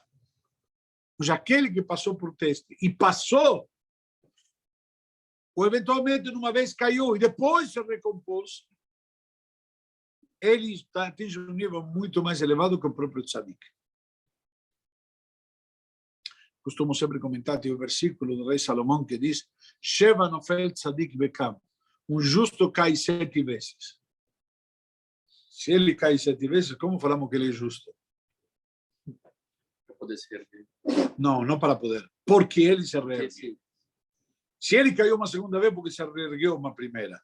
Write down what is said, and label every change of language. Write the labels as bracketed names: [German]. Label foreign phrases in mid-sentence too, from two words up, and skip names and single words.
[Portuguese] Mas aquele que passou por teste e passou, ou eventualmente numa vez caiu e depois se recompôs, ele atinge um nível muito mais elevado que o próprio tzadik. Costumo sempre comentar o versículo do rei Salomão que diz: [Hebrew] שבע נופל צדיק וקם. [Portuguese] Um justo cai 7 vezes. Se ele cai 7 vezes, como falamos que ele é justo? Para poder se reerguer. Não, não para poder. Porque ele se reergueu. Se ele caiu uma segunda vez, porque se reergueu uma primeira.